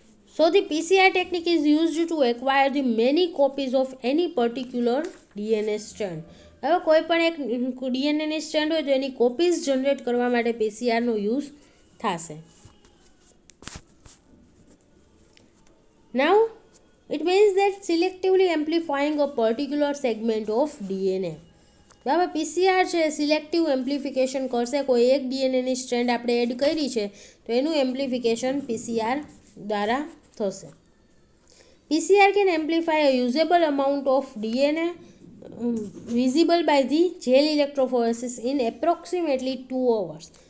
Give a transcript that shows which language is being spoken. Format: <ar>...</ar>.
<en>So the PCR technique is used to acquire the many copies of any particular DNA strand.</en> <gu>હવે કોઈ પણ એક ડીએનએની strand હોય તો એની કોપીઝ જનરેટ કરવા માટે પીસીઆરનો યુઝ થશે.</gu> <en>Now it means that selectively amplifying a particular segment of DNA.</en> <gu>બરાબર, પીસીઆર છે સિલેક્ટિવ એમ્પ્લિફિકેશન કરશે. કોઈ એક ડીએનએની સ્ટ્રેન્ડ આપણે એડ કરી છે તો એનું એમ્પ્લિફિકેશન પીસીઆર દ્વારા થશે.</gu> <en>PCR can amplify a usable amount of DNA visible by the gel electrophoresis in approximately 2 hours.</en>